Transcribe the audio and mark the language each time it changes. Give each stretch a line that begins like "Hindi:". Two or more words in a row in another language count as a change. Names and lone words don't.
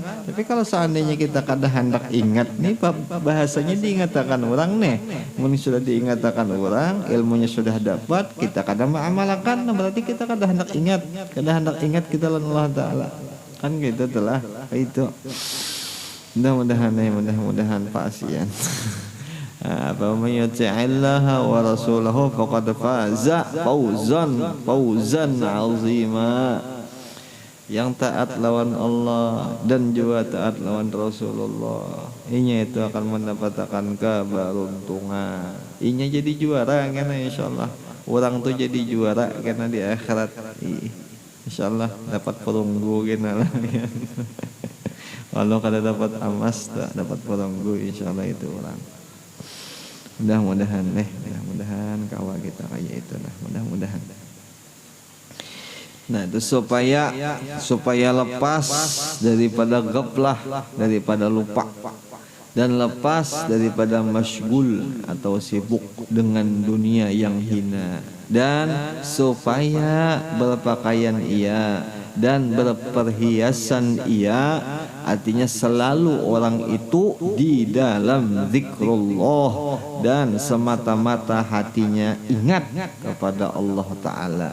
Banjar: Tapi kalau seandainya kita kada hendak ingat nih bahasanya diingatkan orang nih mungkin sudah diingatkan orang ilmunya sudah dapat kita kada mengamalkan berarti kita kada hendak ingat kita lawan Allah Ta'ala kan gitu telah itu mudah-mudahan pasien
Arabic: فمن يطع الله ورسوله فقد فاز فوزا عظيما.
Banjar: Yang taat lawan Allah dan juga taat lawan Rasulullah, inya itu akan mendapatkan keberuntungan. Inya jadi juara karena insyaallah orang tuh jadi juara karena di akhirat. Insyaallah dapat perunggu kena lah. Kalau kada dapat emas tak dapat perunggu, insyaallah itu orang. Mudah-mudahan kawa kita kayak itu lah, mudah-mudahan. Nah itu supaya lepas daripada gaflah,
Malay: daripada lupa, dan lepas daripada masyghul atau sibuk dengan dunia yang hina, dan supaya berpakaian ia dan berperhiasan ia, artinya selalu orang itu di dalam zikrullah dan semata-mata hatinya ingat kepada Allah Ta'ala.